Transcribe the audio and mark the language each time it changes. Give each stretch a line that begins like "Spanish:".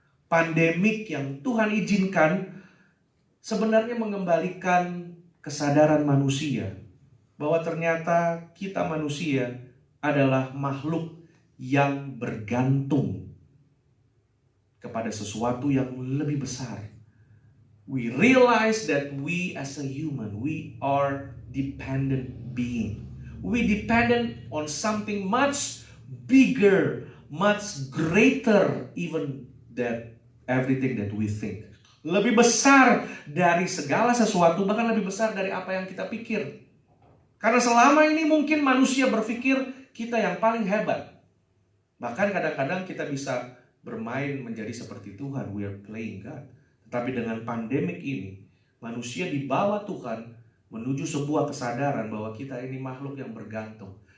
Indonesian: Pandemik yang Tuhan izinkan sebenarnya mengembalikan kesadaran manusia bahwa ternyata kita manusia adalah makhluk yang bergantung kepada sesuatu yang lebih besar.
English: We realize that we as a human, we are dependent being. We dependent on something much bigger, much greater even than everything that we think.
Indonesian: Lebih besar dari segala sesuatu, bahkan lebih besar dari apa yang kita pikir. Karena selama ini mungkin manusia berpikir kita yang paling hebat. Bahkan kadang-kadang kita bisa bermain menjadi seperti Tuhan,
English: we are playing God.
Indonesian: Tetapi dengan pandemik ini, manusia dibawa Tuhan menuju sebuah kesadaran bahwa kita ini makhluk yang bergantung.